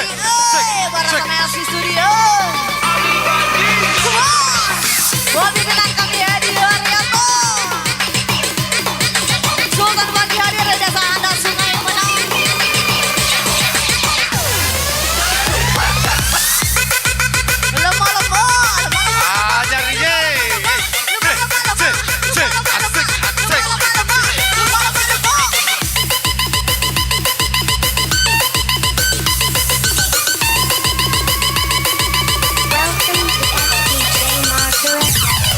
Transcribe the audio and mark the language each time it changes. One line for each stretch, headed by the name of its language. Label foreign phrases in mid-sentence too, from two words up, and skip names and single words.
Indonesian: Bareng sama LC Studio.
English: Come on.
Indonesian: Buat pimpinan kami Hadi Haryanto. Sultan Party hadir di desa Anda Sungai Menang. Lemah-lemah.
Malay: Ajar ni je.
Indonesian: Asik, asik, asik, asik.
English: Welcome to DJ Maharata.